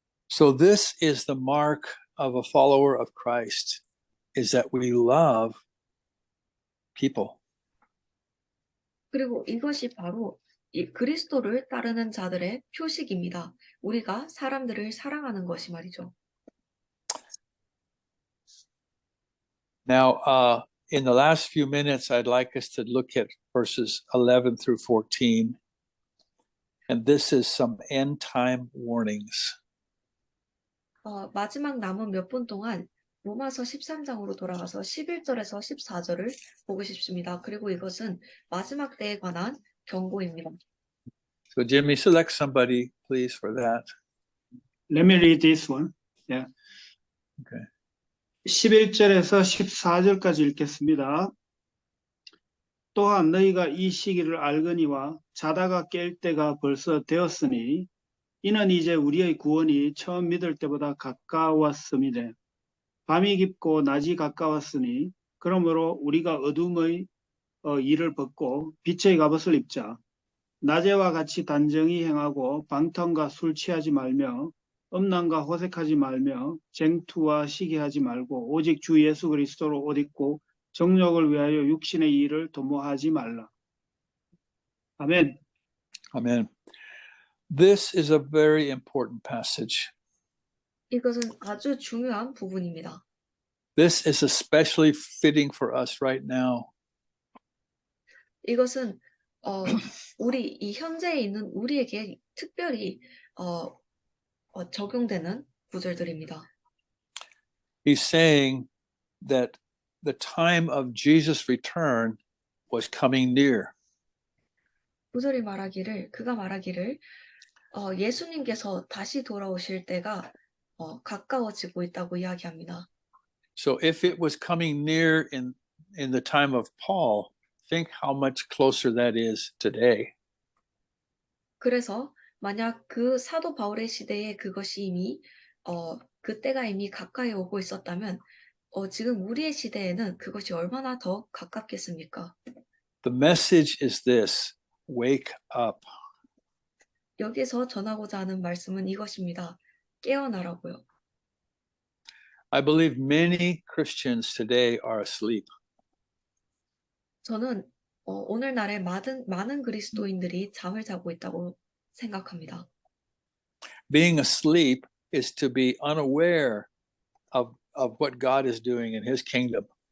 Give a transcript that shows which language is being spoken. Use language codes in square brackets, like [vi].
[en] So this is the mark of a follower of Christ, is that we love people. [ko] 그리고 이것이 바로 이 그리스도를 따르는 자들의 표식입니다. 우리가 사람들을 사랑하는 것이 말이죠. [en] Now, in the last few minutes, I'd like us to look at verses 11 through 14. And this is some end time warnings. [ko] 마지막 남은 몇 분 동안 로마서 13장으로 돌아가서 11절에서 14절을 보고 싶습니다. 그리고 이것은 마지막 때에 관한 경고입니다. [en] So, Jimmy, select somebody, please, for that. Let me read this one. Yeah. Okay. [ko] 11절에서 14절까지 읽겠습니다. 또한 너희가 이 시기를 알거니와 자다가 깰 때가 벌써 되었으니 이는 이제 우리의 구원이 처음 믿을 때보다 가까웠음이래. 밤이 깊고 낮이 가까웠으니 그러므로 우리가 어둠의 일을 벗고 빛의 갑옷을 입자. 낮에와 같이 단정히 행하고 방탕과 술 취하지 말며 음란과 호색하지 말며 쟁투와 시기하지 말고 오직 주 예수 그리스도로 옷 입고 정욕을 위하여 육신의 일을 도모하지 말라. 아멘. [en] Amen. This is a very important passage. [ko] 이것은 아주 중요한 부분입니다. [en] This is especially fitting for us right now. [ko] 이것은 우리 이 현재에 있는 우리에게 특별히 적용되는 구절들입니다. [en] He's saying that the time of Jesus' return was coming near. [ko] 구절이 그가 말하기를 예수님께서 다시 돌아오실 때가 가까워지고 있다고 이야기합니다. [en] So if it was coming near in the time of Paul, think how much closer that is today. [ko] 그래서 만약 그 사도 바울의 시대에 그것이 이미 그때가 이미 가까이 오고 있었다면 지금 우리의 시대에는 그것이 얼마나 더 가깝겠습니까? [en] The message is this: wake up. [ko] 여기서 전하고자 하는 말씀은 이것입니다. 깨어나라고요. [en] I believe many Christians today are asleep. [ko] 저는 오늘날의 많은 그리스도인들이 잠을 자고 있다고 생각합니다. [en] Being asleep is to be unaware of what God is doing in His kingdom.